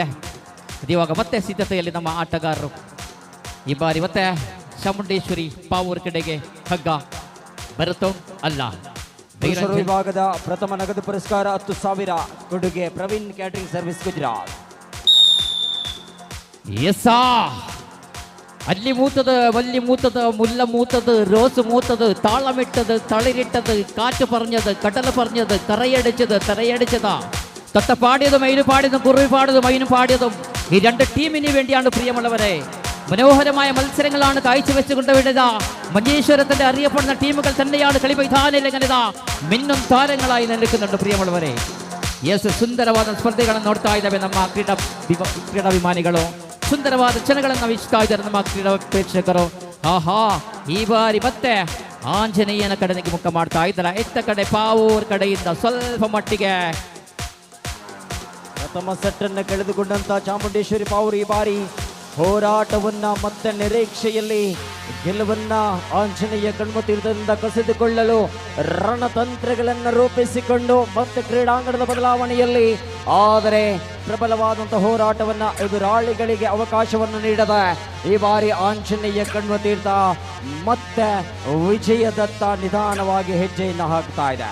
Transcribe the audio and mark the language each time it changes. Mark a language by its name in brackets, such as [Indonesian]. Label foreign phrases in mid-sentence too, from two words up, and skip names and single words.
[Kannada] ಇವಾಗ ಮತ್ತೆ ಸಿದ್ಧತೆಯಲ್ಲಿ ನಮ್ಮ ಆಟಗಾರರು. ಈ ಬಾರಿ ಮತ್ತೆ ಚಾಮುಂಡೇಶ್ವರಿ ಪಾವೂರು ಕಡೆಗೆ ಹಗ್ಗ ಬರುತ್ತೋ ಅಲ್ಲ. ಪುರುಷರ ವಿಭಾಗದ ಪ್ರಥಮ ನಗದು ಪುರಸ್ಕಾರ 10,000 ಕೊಡುಗೆ ಪ್ರವೀಣ್ ಕ್ಯಾಟರಿಂಗ್ ಸರ್ವಿಸ್ ಗುಜರಾತ್. ಎಸ್ಸಾ ಅಲ್ಲಿ ಮೂತದ, [Malayalam] വല്ലി മൂത്തത്, മുല്ല മൂത്തത്, റോസ് മൂത്തത്, താളമിട്ടത്, തളിരിട്ടത്, കാറ്റ് പറഞ്ഞത്, കടൽ പറഞ്ഞത്, കറയടിച്ചത്, തറയടിച്ചത്, തത്ത പാടിയതും മയില് പാടിയതും കുറുവി പാടിയതും മയിന് പാടിയതും ഈ രണ്ട് ടീമിന് വേണ്ടിയാണ് പ്രിയമുള്ളവരെ. മനോഹരമായ മത്സരങ്ങളാണ് കാഴ്ചവെച്ചുകൊണ്ട് വിടുക. മഞ്ചേശ്വരത്തിന്റെ അറിയപ്പെടുന്ന ടീമുകൾ തന്നെയാണ് കളി മൈതാനിലെങ്ങനെത മിന്നും താരങ്ങളായി നിൽക്കുന്നുണ്ട് പ്രിയമുള്ളവരെ. യെസ്, [Kannada] ಸುಂದರವಾದ ಸ್ಪರ್ಧೆಗಳನ್ನು ನೋಡ್ತಾ ಇದ್ದಾವೆ ನಮ್ಮ ಕ್ರೀಡಾಭಿಮಾನಿಗಳು. ಸುಂದರವಾದ ಕ್ಷಣಗಳನ್ನು ವೀಕ್ಷಿಸ್ತಾ ಇದ್ದಾರೆ ನಮ್ಮ ಕ್ರೀಡಾ ಪ್ರೇಕ್ಷಕರು. ಆಹಾ, ಈ ಬಾರಿ ಮತ್ತೆ ಆಂಜನೇಯನ ಕಡೆಗೆ ಮುಖ ಮಾಡ್ತಾ ಇದ್ದಾರೆ. ಎತ್ತ ಕಡೆ ಪಾವೂರ್ ಕಡೆಯಿಂದ ಸ್ವಲ್ಪ ಮಟ್ಟಿಗೆ ಪ್ರಥಮ ಸೆಟ್ ಅನ್ನು ಕಳೆದುಕೊಂಡಂತ ಚಾಮುಂಡೇಶ್ವರಿ ಪಾವೂರು ಈ ಬಾರಿ ಹೋರಾಟವನ್ನ ಮತ್ತೆ ನಿರೀಕ್ಷೆಯಲ್ಲಿ ಗೆಲುವನ್ನ ಆಂಜನೇಯ ಕಣ್ಮತೀರ್ಥದಿಂದ ಕಸಿದುಕೊಳ್ಳಲು ರಣತಂತ್ರಗಳನ್ನು ರೂಪಿಸಿಕೊಂಡು ಮತ್ತೆ ಕ್ರೀಡಾಂಗಣದ ಬದಲಾವಣೆಯಲ್ಲಿ ಆದರೆ ಪ್ರಬಲವಾದಂತಹ ಹೋರಾಟವನ್ನ ಎದುರಾಳಿಗಳಿಗೆ ಅವಕಾಶವನ್ನು ನೀಡದೆ ಈ ಬಾರಿ ಆಂಜನೇಯ ಕಣ್ಮತೀರ್ಥ ಮತ್ತೆ ವಿಜಯದತ್ತ ನಿಧಾನವಾಗಿ ಹೆಜ್ಜೆಯನ್ನು ಹಾಕ್ತಾ ಇದೆ.